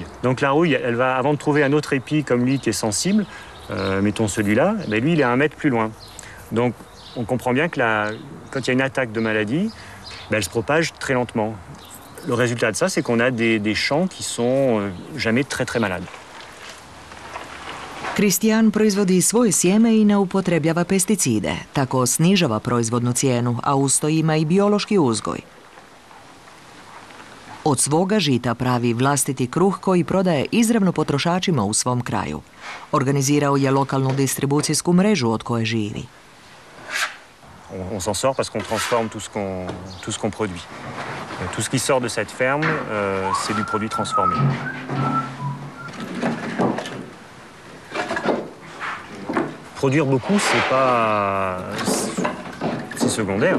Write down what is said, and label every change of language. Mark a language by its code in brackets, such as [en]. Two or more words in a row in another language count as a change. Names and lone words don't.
[fr] Donc la rouille, elle va, avant de trouver un autre épi comme lui qui est sensible, mettons celui-là, mais lui, il est à 1 mètre plus loin. Donc on comprend bien que quand il y a une attaque de maladie, elle se propage très lentement. Le résultat de ça, c'est qu'on a des champs qui sont jamais très très malades. [hr] Christian proizvodi svoje sjeme i ne upotrebljava pesticide, tako snižava proizvodnu cijenu, a usto ima i biološki uzgoj. Od svoga žita pravi vlastiti kruh koji prodaje izravno potrošačima u svom kraju. Organizirao je lokalnu distribucijsku mrežu od koje živi. [fr] On s'en sort parce qu'on transforme tout ce qu'on produit. Tout ce qui sort de cette ferme, c'est du produit transformé. Produire beaucoup, c'est secondaire.